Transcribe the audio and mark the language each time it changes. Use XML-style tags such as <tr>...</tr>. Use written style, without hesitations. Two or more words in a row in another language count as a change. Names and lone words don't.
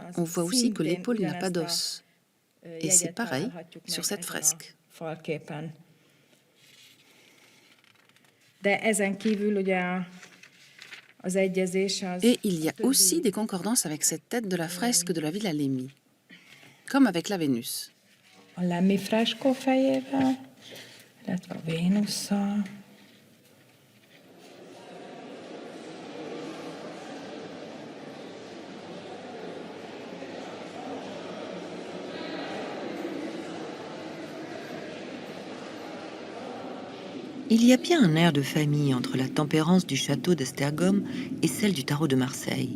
<fr>On voit aussi que l'épaule n'a pas d'os. Et c'est pareil sur cette fresque.</fr> <hu>Falképen. De ezen kívül ugye az egyezés az...</hu> <fr>Et il y a aussi des concordances avec cette tête de la fresque de la Villa Lemmi, comme avec la Vénus.</fr> <hu>A Lemmi freskó fejével, illetve a Vénusszal.</hu> <fr>Il y a bien un air de famille entre la tempérance du château d'Esztergom et celle du tarot de Marseille.</fr>